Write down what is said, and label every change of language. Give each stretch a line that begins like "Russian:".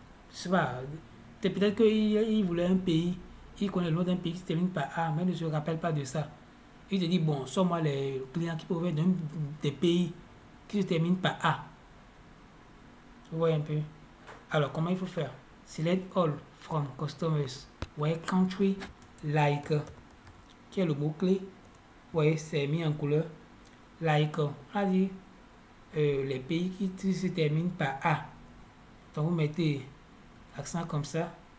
French: C'est pas, peut-être qu'il voulait un pays, il connaît le nom d'un pays qui se termine par A, mais ne se rappelle pas de ça. Il te dit, bon, sors-moi les clients qui proviennent des pays qui se terminent par A. Vous voyez un peu. Alors, comment il faut faire?
English: Select all from customers.
French: Vous voyez, country, like, qui est le mot-clé. Vous voyez, c'est mis en couleur. Like, on a dit les pays qui se terminent par A. Donc, vous mettez l'accent comme ça.